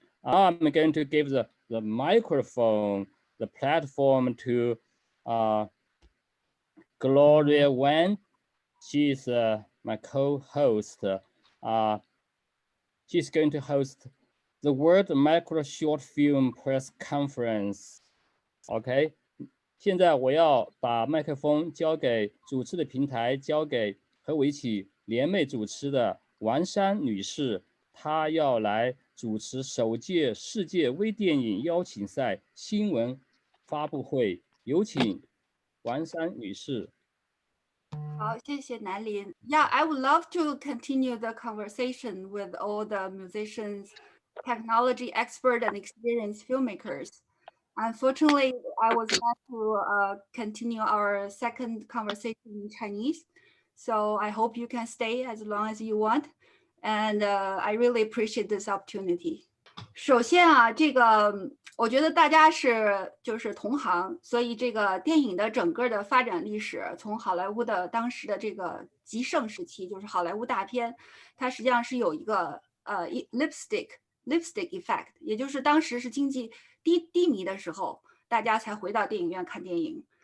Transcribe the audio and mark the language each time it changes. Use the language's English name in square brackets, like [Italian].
[English] I'm going to give the microphone, the platform to Gloria Wan. She's my co-host. She's going to host the World Micro Short Film Press Conference. [Chinese] OK， 现在我要把麦克风交给主持的平台，交给和我一起联袂主持的王珊女士，她要来主持首届世界微电影邀请赛新闻发布会。有请王珊女士。好，谢谢南林。 [English] Yeah, I would love to continue the conversation with all the musicians, technology expert and experienced filmmakers. Unfortunately, I was not to continue our second conversation in Chinese. So I hope you can stay as long as you want. And I really appreciate this opportunity. [Chinese] 首先啊，这个我觉得大家就是同行，所以这个电影的整个的发展历史，从好莱坞的当时的这个极盛时期，就是好莱坞大片，它实际上是有一个lipstick effect， 也就是当时是经济低迷的时候，大家才回到电影院看电影。